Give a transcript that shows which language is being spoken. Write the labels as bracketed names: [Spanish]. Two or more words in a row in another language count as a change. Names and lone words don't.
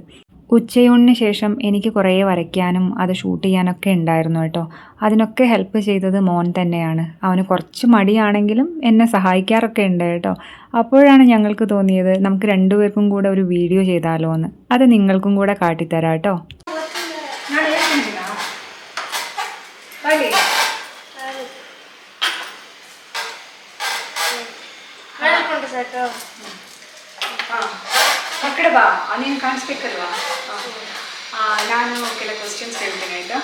[Malayalam] ഉച്ചയൂണിന് ശേഷം എനിക്ക് കുറേ വരയ്ക്കാനും അത് ഷൂട്ട് ചെയ്യാനൊക്കെ ഉണ്ടായിരുന്നു കേട്ടോ. അതിനൊക്കെ ഹെൽപ്പ് ചെയ്തത് മോൻ തന്നെയാണ്. അവന് കുറച്ച് മടിയാണെങ്കിലും എന്നെ സഹായിക്കാറൊക്കെ ഉണ്ട് കേട്ടോ. അപ്പോഴാണ് ഞങ്ങൾക്ക് തോന്നിയത് നമുക്ക് രണ്ടുപേർക്കും കൂടെ ഒരു വീഡിയോ ചെയ്താലോ എന്ന്. അത് നിങ്ങൾക്കും കൂടെ കാട്ടിത്തരാം കേട്ടോ. [Kannada] ಮಕ್ಕಳು ಬಾ, ನೀನು ಕಾಣಿಸ್ಬೇಕಲ್ವಾ? ನಾನು ಕೆಲ ಕ್ವಶನ್ಸ್ ಹೇಳ್ತೀನಿ ಆಯಿತಾ?